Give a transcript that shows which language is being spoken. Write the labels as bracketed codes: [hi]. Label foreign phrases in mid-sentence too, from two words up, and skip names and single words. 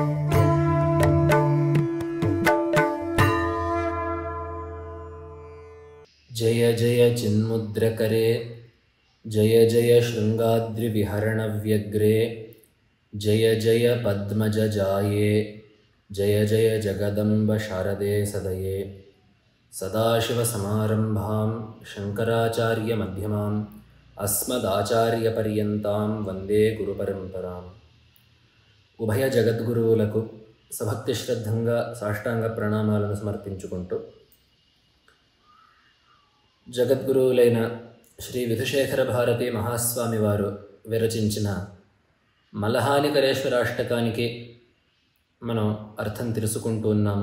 [sa] जय जय चिन्मुद्रकरे जय जय शृङ्गाद्रिविहरणव्यग्रे जय जय पद्मजजाये जय जय जगदम्ब शारदे सदये सदाशिवसमारम्भां शङ्कराचार्यमध्यमाम् अस्मदाचार्यपर्यन्तां वन्दे गुरुपरम्पराम्। [te] ఉభయ జగద్గురువులకు సభక్తి శ్రద్ధంగా సాష్టాంగ ప్రణామాలను సమర్పించుకుంటూ జగద్గురువులైన శ్రీ విధుశేఖర భారతి మహాస్వామి వారు విరచించిన మలహానికరేశ్వరాష్టకానికి మనం అర్థం తెలుసుకుంటూ ఉన్నాము.